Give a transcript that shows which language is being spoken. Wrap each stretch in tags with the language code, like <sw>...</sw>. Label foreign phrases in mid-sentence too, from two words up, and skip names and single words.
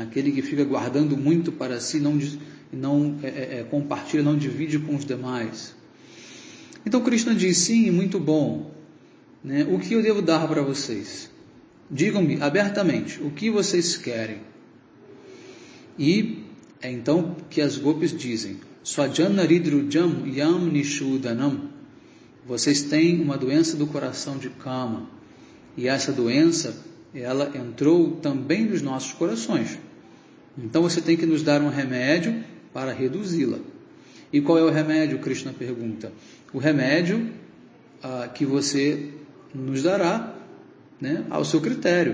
<pt>Aquele que fica guardando muito para si, não compartilha, não divide com os demais. Então Krishna diz: sim, muito bom, né? O que eu devo dar para vocês? Digam-me abertamente o que vocês querem. E é então que as gopis dizem:</pt> <sa>Swajanaridrujam yam nishudanam.</sa> <pt>Vocês têm uma doença do coração de kama, e essa doença, ela entrou também nos nossos corações. Então você tem que nos dar um remédio para reduzi-la. E qual é o remédio? Krishna pergunta. O remédio que você nos dará, né, ao seu critério.</pt>